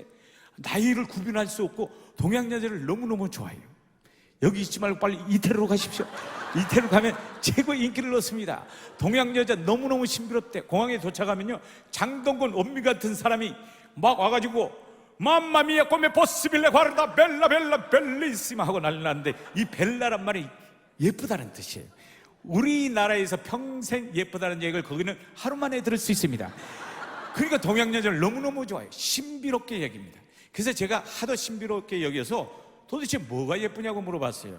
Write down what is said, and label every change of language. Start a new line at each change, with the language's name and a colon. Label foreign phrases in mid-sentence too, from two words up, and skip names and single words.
Korean: 나이를 구분할 수 없고 동양 여자를 너무너무 좋아해요. 여기 있지 말고 빨리 이태리로 가십시오. 이태리로 가면 최고의 인기를 얻습니다. 동양 여자 너무너무 신비롭대. 공항에 도착하면요, 장동건, 원미 같은 사람이 막 와가지고 맘마미아
Italian: come possibile guarda bella bella bellissima
Korean: 하고 난리 났는데, 이 벨라란 말이 예쁘다는 뜻이에요. 우리나라에서 평생 예쁘다는 얘기를 거기는 하루 만에 들을 수 있습니다. 그러니까 동양 여자를 너무너무 좋아해요. 신비롭게 여깁니다. 그래서 제가 하도 신비롭게 여겨서 도대체 뭐가 예쁘냐고 물어봤어요.